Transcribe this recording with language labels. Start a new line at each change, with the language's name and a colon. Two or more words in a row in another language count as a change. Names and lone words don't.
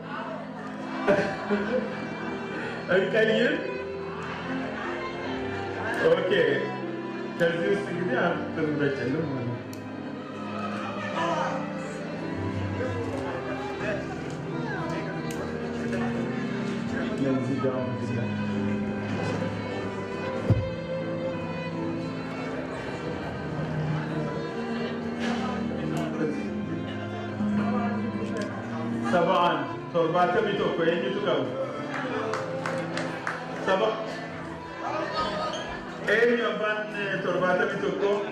Amharic: እንቀይር። ኦኬ ከዚህ ውስጥ እንግዲህ አንድ ትምረጭልን ማለት ነው። ለዚህ ጋር
Oromo: Sabaan, torbatamii tokko eenyutu qabu? Eenyu abbaan torbatamii tokko?